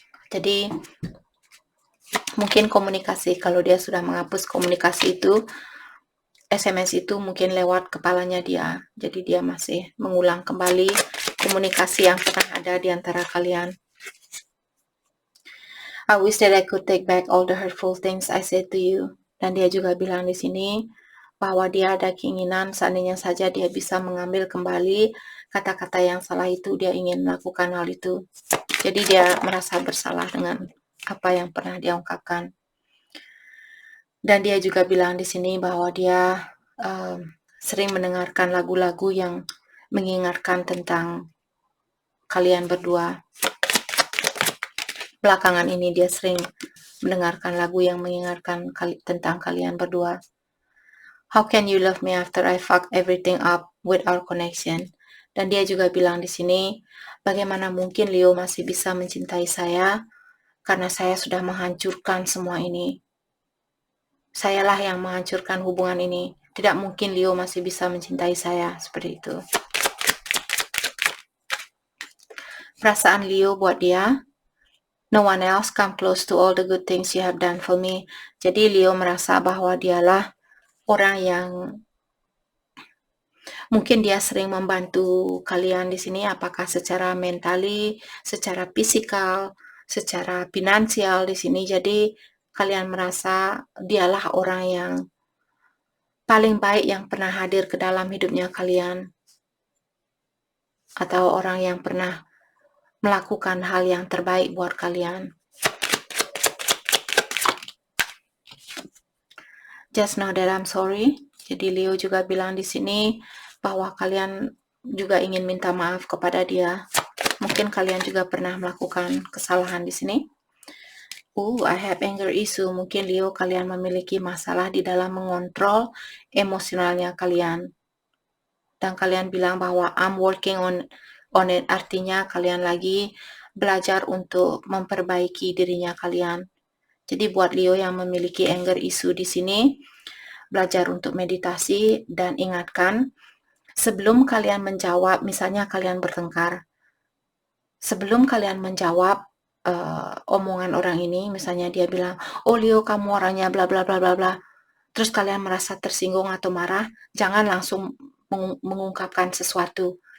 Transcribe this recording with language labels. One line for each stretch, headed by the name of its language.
Indonesian: Jadi mungkin komunikasi, kalau dia sudah menghapus komunikasi itu, SMS itu mungkin lewat kepalanya dia. Jadi dia masih mengulang kembali komunikasi yang pernah ada di antara kalian.
English: I wish that I could take back all the hurtful things I said to you.
Indonesian: Dan dia juga bilang di sini bahwa dia ada keinginan seandainya saja dia bisa mengambil kembali kata-kata yang salah itu, dia ingin melakukan hal itu. Jadi dia merasa bersalah dengan apa yang pernah dia ungkapkan. Dan dia juga bilang di sini bahwa dia sering mendengarkan lagu-lagu yang mengingatkan tentang kalian berdua. Belakangan ini dia sering mendengarkan lagu yang mengingatkan tentang kalian berdua.
English: How can you love me after I fuck everything up with our connection?
Indonesian: Dan dia juga bilang di sini, bagaimana mungkin Leo masih bisa mencintai saya karena saya sudah menghancurkan semua ini. Sayalah yang menghancurkan hubungan ini. Tidak mungkin Leo masih bisa mencintai saya seperti itu. Perasaan Leo buat dia,
English: no one else come close to all the good things you have done for me.
Indonesian: Jadi Leo merasa bahwa dialah orang yang mungkin dia sering membantu kalian di sini, apakah secara mentali, secara fisikal, secara finansial di sini. Jadi kalian merasa dialah orang yang paling baik yang pernah hadir ke dalam hidupnya kalian, atau orang yang pernah melakukan hal yang terbaik buat kalian.
English: Just know that I'm sorry.
Indonesian: Jadi Leo juga bilang di sini bahwa kalian juga ingin minta maaf kepada dia. Mungkin kalian juga pernah melakukan kesalahan di sini.
English: I have anger issue.
Indonesian: Mungkin Leo kalian memiliki masalah di dalam mengontrol emosionalnya kalian. Dan kalian bilang bahwa
English: I'm working on it.
Indonesian: Artinya kalian lagi belajar untuk memperbaiki dirinya kalian. Jadi buat Leo yang memiliki anger issue di sini, belajar untuk meditasi dan ingatkan sebelum kalian menjawab, misalnya kalian bertengkar, sebelum kalian menjawab omongan orang ini, misalnya dia bilang, oh Leo kamu orangnya bla bla bla bla bla, terus kalian merasa tersinggung atau marah, jangan langsung mengungkapkan sesuatu.